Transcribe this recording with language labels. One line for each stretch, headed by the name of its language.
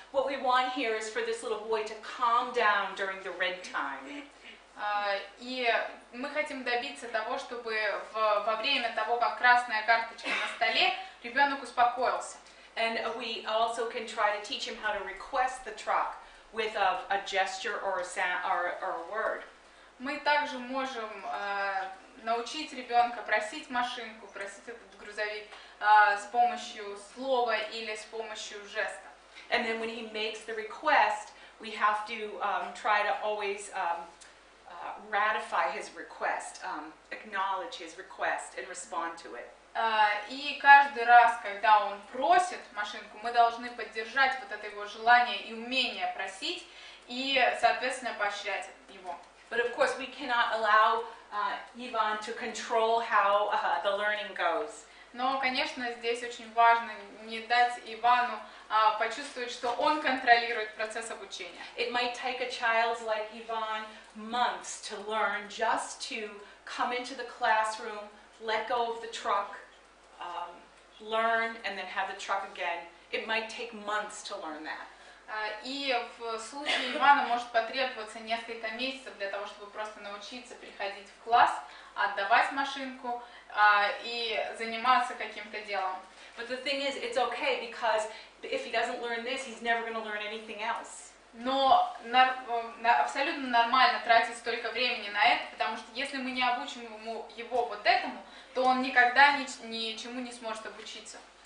English: What we want here is for this little boy to calm down during the red time.
Russian: И мы хотим добиться того, чтобы во время того, как красная карточка на столе, ребенок успокоился.
English: And we also can try to teach him how to request the truck with a gesture or a sound or a word.
Russian: Мы также можем научить ребенка просить машинку, просить этот грузовик с помощью слова или с помощью жеста.
English: And then when he makes the request, we have to try to always ratify his request, acknowledge his request and respond to it.
Russian: И каждый раз, когда он просит машинку, мы должны поддержать вот это его желание и умение просить и, соответственно, поощрять его.
English: But of course, we cannot allow Ivan to control how the learning goes.
Russian: Но, конечно, здесь очень важно не дать Ивану почувствовать, что он контролирует процесс обучения.
English: It might take a child like Ivan months to learn just to come into the classroom, let go of the truck, learn, and then have the truck again. It might take months to learn that.
Russian: И в случае Ивана может потребоваться несколько месяцев для того, чтобы просто научиться приходить в класс, отдавать машинку и заниматься каким-то делом.
English: But the thing is, it's okay because if he doesn't learn this, he's never going to learn anything else.
Russian: Но абсолютно нормально тратить столько времени на это, потому что если мы не обучим его вот этому, то он никогда ничему не сможет обучиться.